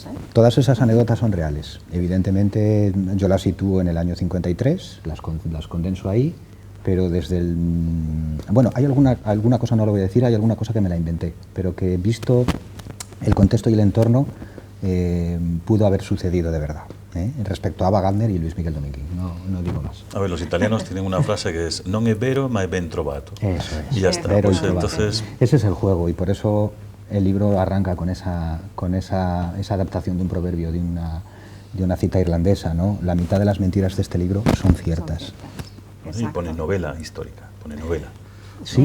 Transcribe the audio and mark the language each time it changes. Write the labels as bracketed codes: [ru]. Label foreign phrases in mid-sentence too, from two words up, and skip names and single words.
[es] Todas esas anécdotas son reales. Evidentemente yo las sitúo en el año 53, las condenso ahí, pero desde el... Bueno, hay alguna cosa, no lo voy a decir, hay alguna cosa que me la inventé, pero que visto el contexto y el entorno pudo haber sucedido de verdad. Respecto a Ava Gardner y Luis Miguel Dominguín, no digo más. A ver, los italianos tienen una frase que es [it] non è vero ma è ben trovato. [es] Eso es. Y ya está. Vero Pues y trovato. entonces, ese es el juego, y por eso el libro arranca con esa adaptación de un proverbio, de una cita irlandesa, ¿no? La mitad de las mentiras de este libro son ciertas. y pone novela histórica, pone novela. Sí.